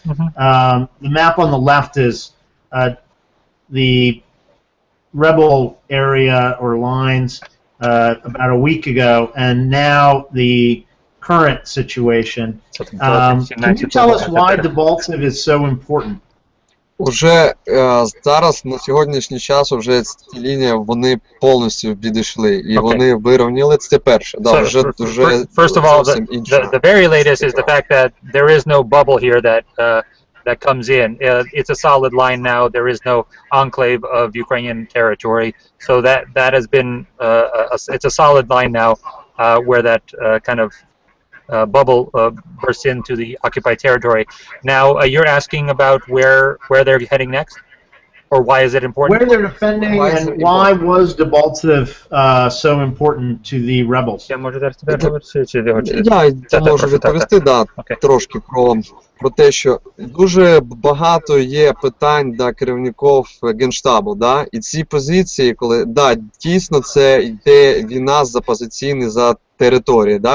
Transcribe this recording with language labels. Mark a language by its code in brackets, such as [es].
[en] The map on the left is the rebel area or lines about a week ago, and now the current situation. Can you tell us why Debaltseve is so important? [uk] Уже зараз, на сьогоднішній час, вже ці лінії, вони повністю відійшли, і вони вирівняли, це перше. Да, вже [en] first of all, the very latest is the fact that there is no bubble here that comes in. It's a solid line now. There is no enclave of Ukrainian territory. So that has been, it's a solid line now where that kind of bubble bursts into the occupied territory. Now, you're asking about where they're heading next, or why is it important? Where they're defending Why is and it why was Debaltseve so important to the rebels? [uk] Я можу зараз тебе говорити, чи ти хочеш? Я можу відповісти, трошки про те, що дуже багато є питань до керівників Генштабу, да? І ці позиції, коли, дійсно це йде війна за позиційні за території, да?